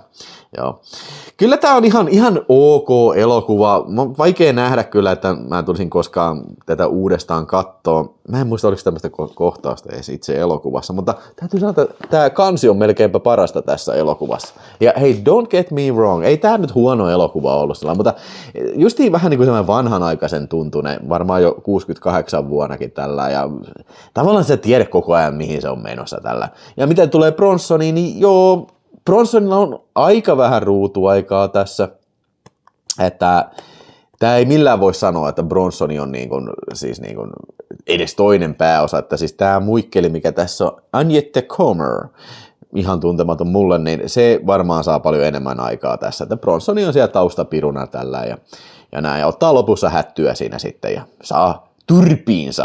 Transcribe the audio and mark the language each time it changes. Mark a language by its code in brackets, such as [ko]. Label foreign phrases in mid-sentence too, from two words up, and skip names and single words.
[fi] Joo. Kyllä tämä on ihan ok elokuva. On vaikea nähdä kyllä, että mä tulisin koskaan tätä uudestaan katsoa. Mä en muista, oliko tämmöistä kohtausta edes itse elokuvassa, mutta täytyy sanoa, että tämä kansi on melkeinpä parasta tässä elokuvassa. Ja hei, [en] don't get me wrong, [fi] ei tämä nyt huono elokuva ollut sillä, mutta justiin vähän niin kuin semmoinen vanhanaikaisen tuntunen, varmaan jo 68 vuonnakin tällä, ja tavallaan sä tiedä koko ajan, mihin se on menossa tällä. Ja mitä tulee Bronsoniin, niin joo, Bronsonilla on aika vähän ruutuaikaa tässä, että tämä ei millään voi sanoa, että Bronsoni on siis edes toinen pääosa, että siis tämä muikkeli, mikä tässä on, Agnete Comer, ihan tuntematon mulle, niin se varmaan saa paljon enemmän aikaa tässä, että Bronsoni on siellä taustapiruna tällä ja näin, ja ottaa lopussa hättyä siinä sitten ja saa turpiinsa.